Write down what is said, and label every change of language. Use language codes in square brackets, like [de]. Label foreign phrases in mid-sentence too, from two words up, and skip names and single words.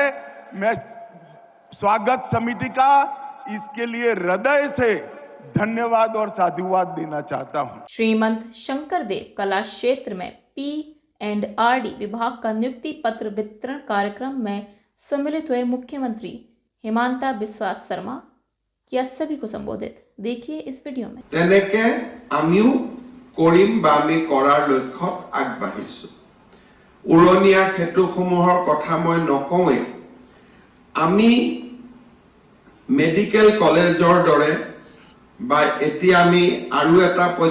[hi] मैं स्वागत समिति का इसके लिए हृदय से धन्यवाद और साधुवाद देना चाहता हूं। श्रीमंत शंकरदेव कला क्षेत्र में P&RD विभाग का नियुक्ति पत्र वितरण कार्यक्रम में सम्मिलित हुए मुख्यमंत्री हिमांता बिस्वा शर्मा किया सभी को संबोधित। देखिए इस वीडियो में। [as] তেনেকে আমিও কৰিম বা আমি কৰাৰ লক্ষ্যত আগবাঢ়িছো। উৰণীয়া ক্ষেত্ৰসমূহৰ কথা মই নকওঁৱে, আমি [en] medical college [as] দৰে বা এতিয়া আমি আৰু এটা